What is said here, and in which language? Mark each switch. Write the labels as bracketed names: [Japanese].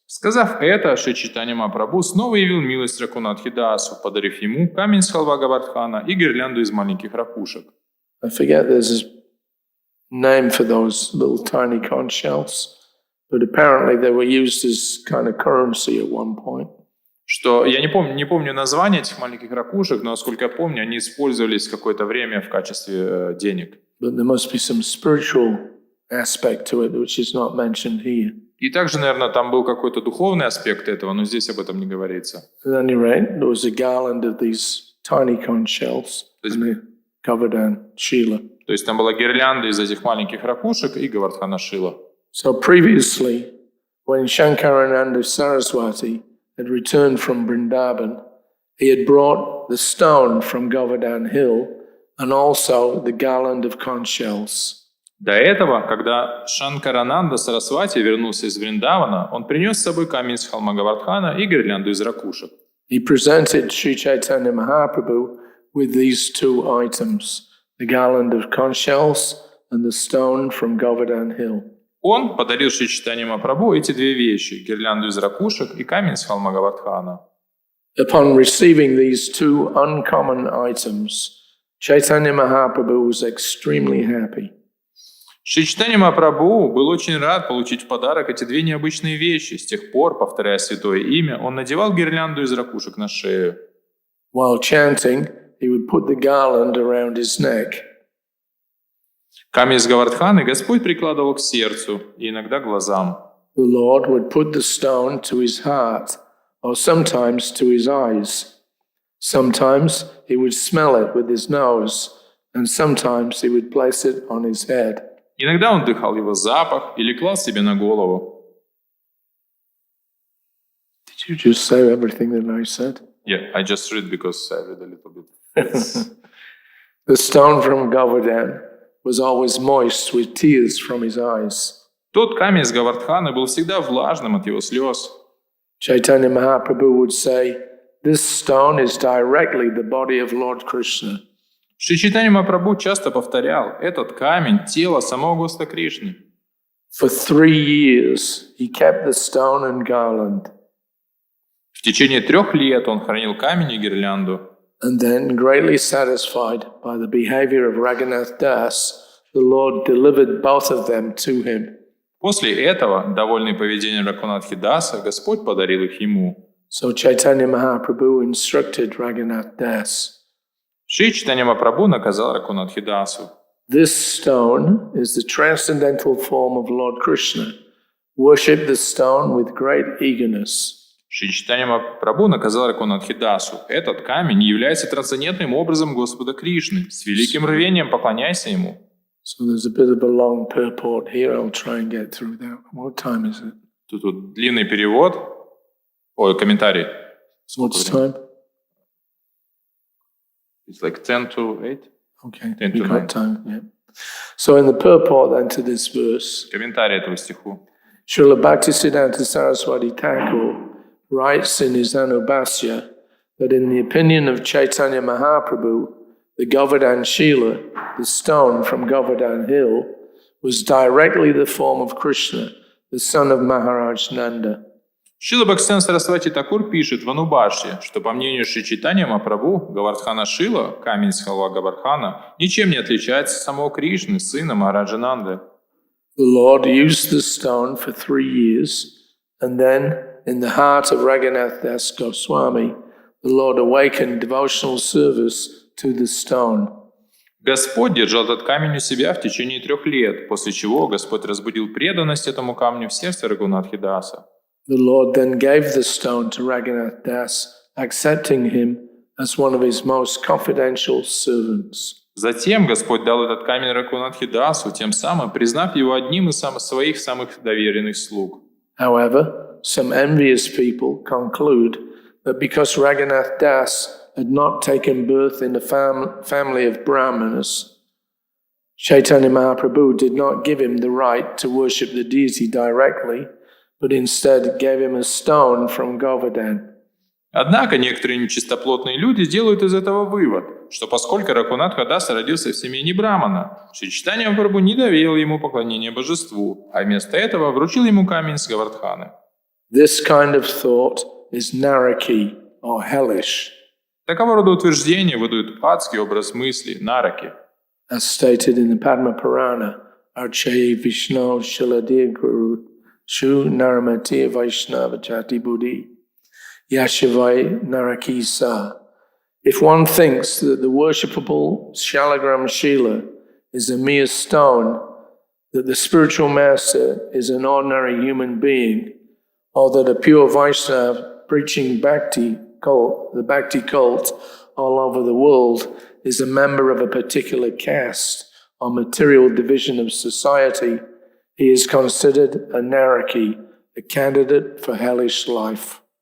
[Russian] Сказав это, Шри Чайтанья Махапрабху снова явил милость Рагунатхе Дасу, подарив ему камень с халва Гавардхана и гирлянду из маленьких ракушек. [English] I forget there's a name for those little tiny conch shells, but apparently they were used as kind of currency at one point. [Russian] Что я не помню название этих маленьких ракушек, но, насколько я помню, они использовались какое-то время в качестве денег. [English] But there must be some spiritual aspect to it which is not mentioned here. [Russian] И также, наверное, там был какой-то духовный аспект этого, но здесь об этом не говорится. [English] At any rate, there was a garland of these tiny conch shells in the Govardhan Shila. [Russian] То есть там была гирлянда из этих маленьких ракушек и Гавардхана Шила. [English] So previously, when Shankarananda Saraswati had returned from Vrindavan, he had brought the stone from Govardhan Hill and also the garland of conch shells. [Russian] До этого, когда Шанкарананда Сарасвати вернулся из Вриндавана, он принес с собой камень с холма Гавардхана и гирлянду из ракушек. [English] He presented Sri Chaitanya Mahaprabhu with these two items, the garland of conch shells and the stone from Govardhan Hill. [Russian] Он подарил Шри Чайтаньи Махапрабху эти две вещи, гирлянду из ракушек и камень с холма Гавардхана. [English] Upon receiving these two uncommon items, Chaitanya Mahaprabhu was extremely happy. [Russian] Шри Чайтанья Махапрабху был очень рад получить в подарок эти две необычные вещи. С тех пор, повторяя святое имя, он надевал гирлянду из ракушек на шею. [English] While chanting, he would put the garland around his neck. [Russian] Камень из Гавардханы Господь прикладывал к сердцу и иногда к глазам. [English] The Lord would put the stone to his heart, or sometimes to his eyes. Sometimes he would smell it with his nose, and sometimes he would place it on his head. [Russian] Иногда он вдыхал его запах или клал себе на голову. [English] Did you just say everything that I said? Yeah, I just read because I read a little bit. The stone from Govardhan was always moist with tears from his eyes. [Russian] Тот камень из Гавардхана был всегда влажным от его слез. [English] Chaitanya Mahaprabhu would say, "This stone is directly the body of Lord Krishna." [Russian] Шри Чайтанья Махапрабху часто повторял, этот камень – тело самого Господа Кришны. [English] For 3 years, he kept the stone and garland. [Russian] В течение 3 лет он хранил камень и гирлянду. [English] And then, greatly satisfied by the behavior of Raghunath Das, the Lord delivered both of them to him. [Russian] После этого, довольный поведением Рагунатхи Даса, Господь подарил их ему. [English] So Chaitanya Mahaprabhu instructed Raghunath Das. [Russian] Шри Чайтанья Махапрабху наказал Рагунатхи Дасу. [English] This stone is the transcendental form of Lord Krishna. Worship the stone with great eagerness. [Russian] Шри Чайтанья Махапрабху наказал Рагунатхи Дасу. Этот камень является трансцендентным образом Господа Кришны. С великим рвением поклоняйся ему. [English] So there's a bit of a long purport here. I'll try and get through that. What time is it? [Russian] Тут длинный перевод. Ой, комментарий. [English] What's time? It's like 10 to 8. Okay, 10 we to 9. got time, yeah. So in the purport then to this verse, [Russian] Комментарий этого стиху. [English] Srila Bhaktisiddhanta Saraswati Thakur writes in his Anubhasya that in the opinion of Chaitanya Mahaprabhu, the Govardhan Shila, the stone from Govardhan Hill, was directly the form of Krishna, the son of Maharaj Nanda. [Russian] Шрила Бхактисиданта Сарасвати Такур пишет в Анубашье, что по мнению Шри Чайтанья Махапрабху, Говардхана Шила, камень с холма Гавардхана, ничем не отличается от самого Кришны, сына Махараджа Нанды. [English] The Lord used the stone for 3 years, and then, in the heart of Raghunath Das Goswami, the Lord awakened devotional service to the stone. [Russian] Господь держал этот камень у себя в течение 3 лет, после чего Господь разбудил преданность этому камню в сердце Рагунатхи Даса. [English] The Lord then gave the stone to Raghunath Das, accepting him as one of his most confidential servants. [Russian] Затем Господь дал этот камень Рагунатхи Дасу, тем самым признав его одним из своих самых доверенных слуг. [English] However, some envious people conclude that because Raghunath Das had not taken birth in the family of Brahmanas, Chaitanya Mahaprabhu did not give him the right to worship the deity directly, but instead gave him a stone from Govardhan. [Russian] Однако некоторые нечистоплотные люди делают из этого вывод, что поскольку Рагунатха Даса родился в семье не брамана, Шри Чайтанья Махапрабху не доверил ему поклонение божеству, а вместо этого вручил ему камень с Гавардханы. [English] This kind of thought is naraki, or hellish, [Russian] Такого рода утверждения выдают адский образ мысли, нараки. [English] as stated in the Padma Purana, [Sanskrit] Archaye Vishnu Shiladir Guru Shu Naramati Vaishnava Chati Buddhi Yashivai Naraki Sa. [English] If one thinks that the worshipable Shalagram Shila is a mere stone, that the spiritual master is an ordinary human being, or that a pure Vaishnava preaching Bhakti cult, the Bhakti cult all over the world, is a member of a particular caste or material division of society, he is considered a naraki, a candidate for hellish life.